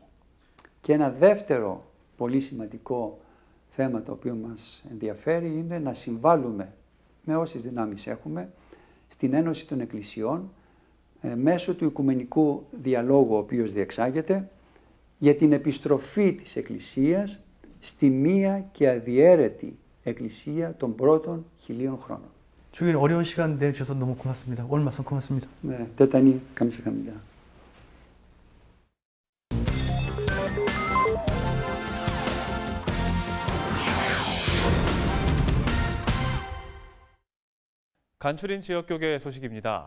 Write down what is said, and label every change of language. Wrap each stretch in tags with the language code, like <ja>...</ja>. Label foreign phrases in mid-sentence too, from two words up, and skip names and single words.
<el>Και ένα δεύτερο πολύ σημαντικό θέμα το οποίο μας ενδιαφέρει είναι να συμβάλλουμε με όσες δυνάμεις έχουμε στην Ένωση των Εκκλησιών μέσω του οικουμενικού διαλόγου ο οποίος διεξάγεται για την επιστροφή της Εκκλησίας στη μία και αδιέρετη Εκκλησία των πρώτων 1000 χρόνων.</el> <ko>주일 어려운 시간 내주셔서 너무 고맙습니다. 오늘 말씀 고맙습니다. 네, 대단히 감사합니다. 간추린 지역교계 소식입니다.</ko>